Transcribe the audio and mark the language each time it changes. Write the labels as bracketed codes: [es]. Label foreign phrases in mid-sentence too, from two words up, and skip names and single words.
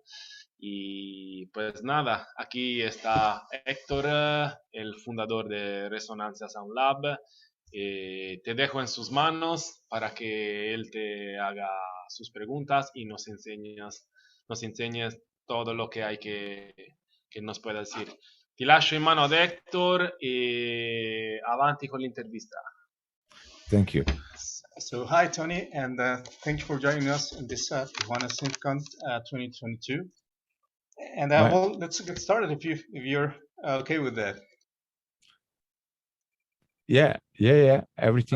[es] Y pues nada, aquí está Héctor, el fundador de Resonancia Sound Lab. Te dejo en sus manos para que él te haga sus preguntas y nos enseñes todo lo que hay que nos pueda decir. [it] Ti lascio in mano ad Héctor e avanti con l'intervista. [en] Thank you. So hi Tony, and thank you for joining us in this Tijuana Synth-Con 2022. And well, let's get started if you're okay with that. Yeah. Everything